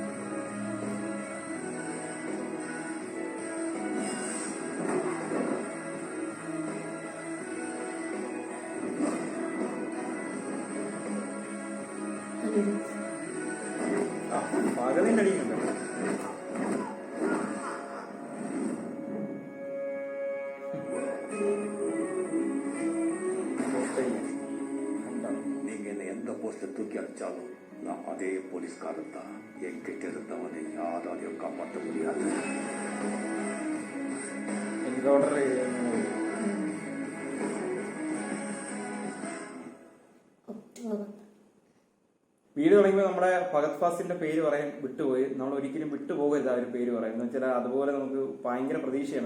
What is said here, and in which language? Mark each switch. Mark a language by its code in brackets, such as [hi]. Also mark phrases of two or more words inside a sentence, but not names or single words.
[ml] പകലിന്റെ അടിക്കുന്നുണ്ട്. [ta] நீங்க என்ன எந்த போஸ்ட தூக்கி அடிச்சாலும் நான் அதே போலீஸ்காரன் தான். என்கிட்ட இருந்தவனை யாராலையும் காப்பாற்ற முடியாது. [ml] എൻകൗണ്ടർ വീട് തുടങ്ങിയപ്പോൾ നമ്മുടെ ഫഹദ് ഫാസിലിന്റെ പേര് പറയാൻ വിട്ടുപോയി. നമ്മൾ ഒരിക്കലും വിട്ടുപോകരുത് ആ ഒരു പേര് പറയാം. എന്ന് വെച്ചാൽ അതുപോലെ നമുക്ക് ഭയങ്കര പ്രതീക്ഷയാണ്.